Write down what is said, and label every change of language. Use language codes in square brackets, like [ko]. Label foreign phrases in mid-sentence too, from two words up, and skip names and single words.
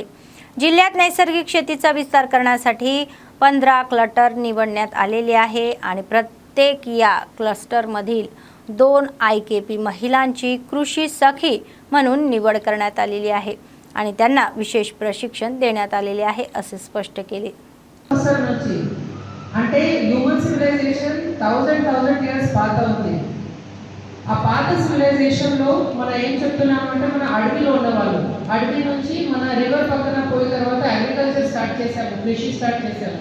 [mr] जिल्ह्यात नैसर्गिक शेतीचा विस्तार करण्यासाठी 15 क्लस्टर निवडण्यात आलेले आहे आणि प्रत्येक या क्लस्टरमधील 2 IKP महिलांची कृषी सखी म्हणून निवड करण्यात आलेली आहे आणि त्यांना विशेष प्रशिक्षण देण्यात आलेले आहे असे स्पष्ट केले. [te] అంటే [en] human civilization [te] 1000 ఇయర్స్ పాత ఉంది. ఆ పాత సివిలైజేషన్ లో మనం ఏం చెప్తున్నామంటే మన అడవిలో ఉన్నవాళ్ళు, అడవి నుంచి మన రివర్ పక్కన పోయిన తర్వాత [en] agriculture start [te] చేశాము, కృషి స్టార్ట్ చేశాము.